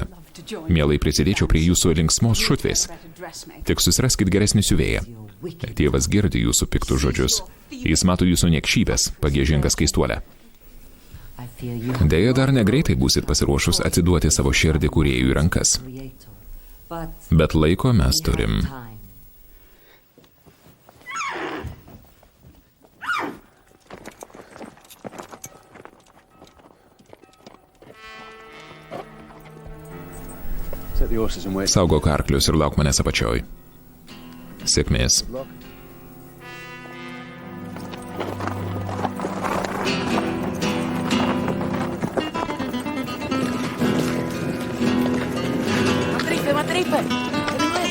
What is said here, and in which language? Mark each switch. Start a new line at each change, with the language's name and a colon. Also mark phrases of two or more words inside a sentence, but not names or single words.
Lithuanian: Mielai prisidėčiau prie jūsų linksmos šutvės. Tik susiraskit geresnį siuvėją. Tėvas girdi jūsų piktus žodžius. Jis mato jūsų niekšybės, pagiežingas keistuolę. Deja, dar negreitai būsit pasiruošus atsiduoti savo širdį kūrėjui rankas. Bet laiko mes turim.
English: Set the horses and wait.
Lithuanian: Saugok arklius ir lauk manęs apačioj. Sėkmės.
Spanish: Matrife, en inglés.